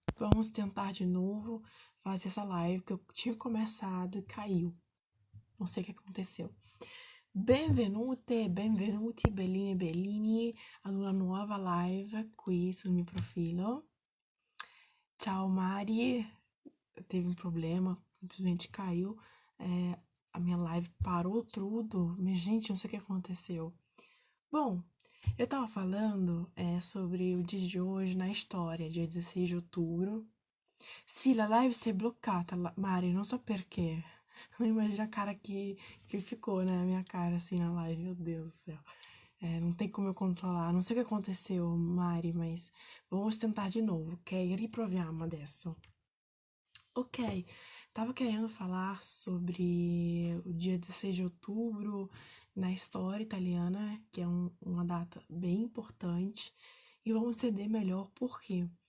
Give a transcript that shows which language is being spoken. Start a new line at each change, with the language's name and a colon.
Portuguese: Vamos tentar de novo fazer essa live que eu tinha começado e caiu. Não sei o que aconteceu.
Italian: Benvenute, benvenuti, bellini e bellini ad una nuova live qui sul mio profilo.
Portuguese: Ciao Mari, teve um problema, simplesmente caiu. A minha live parou tudo. Mas, gente, não sei o que aconteceu. Bom, eu tava falando sobre o dia de hoje na história, dia 16 de outubro.
Italian: Sì, la live si è bloccata, Mari, non so perché.
Portuguese: Não imagina a cara que ficou, né? A minha cara assim na live, meu Deus do céu. Não tem como eu controlar. Não sei o que aconteceu, Mari, mas vamos tentar de novo, ok?
Italian: Riproviamo adesso.
Portuguese: Ok, tava querendo falar sobre o dia 16 de outubro na história italiana, que é uma data bem importante, e vamos entender melhor por quê.